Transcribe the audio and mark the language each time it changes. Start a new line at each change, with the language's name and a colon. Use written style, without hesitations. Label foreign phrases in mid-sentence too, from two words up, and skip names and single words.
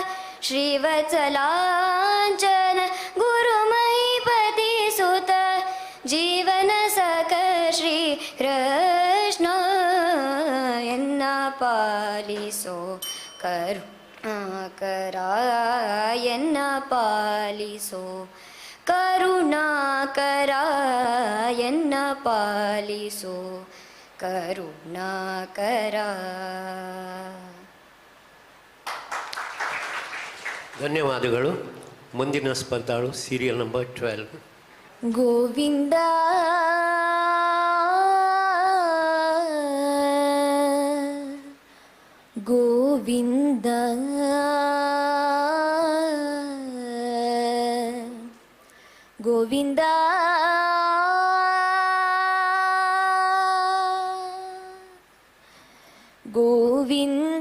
Kannada: ಶ್ರೀವತ್ಸಲಾಂಜನ ಗುರುಮಹಿಪತಿ ಸುತ, ಜೀವನ ಸಖ ಶ್ರೀ ಕೃಷ್ಣ, ಎನ್ನ ಪಾಲಿಸೋ ಕರುಣಾಕರ, ಎನ್ನ ಪಾಲಿಸೋ ಕರುಣಾಕರ, ಎನ್ನ ಪಾಲಿಸೋ ಕರುಣಾಕರ. ಧನ್ಯವಾದಗಳು. ಮುಂದಿನ ಸ್ಪರ್ಧಾಳು ಸೀರಿಯಲ್ ನಂಬರ್ 12. ಗೋವಿಂದ ಗೋವಿಂದ ಗೋವಿಂದ ಗೋವಿಂದ,